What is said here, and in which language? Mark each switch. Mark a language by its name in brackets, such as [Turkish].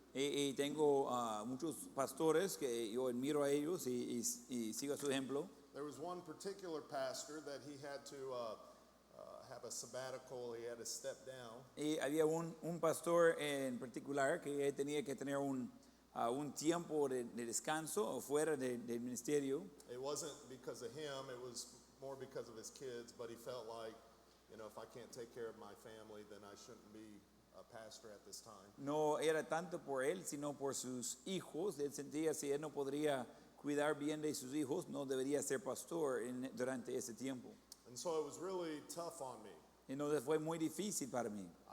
[Spanish] Y tengo muchos pastores que yo admiro a ellos y sigo su ejemplo. [English] There was one particular pastor that he had to have a sabbatical. He had to step down. [Spanish] Y había un pastor en particular que tenía que tener un tiempo de descanso fuera del ministerio. [English] It wasn't because of him. It was more because of his kids. But he felt like, if I can't take care of my family, then I shouldn't be a pastor at this time. [Spanish] No era tanto por él, sino por sus hijos. Él sentía si él no podría cuidar bien de sus hijos, no debería ser pastor durante ese tiempo. [English] And so it was really tough on me. [Spanish] Entonces fue muy difícil para mí.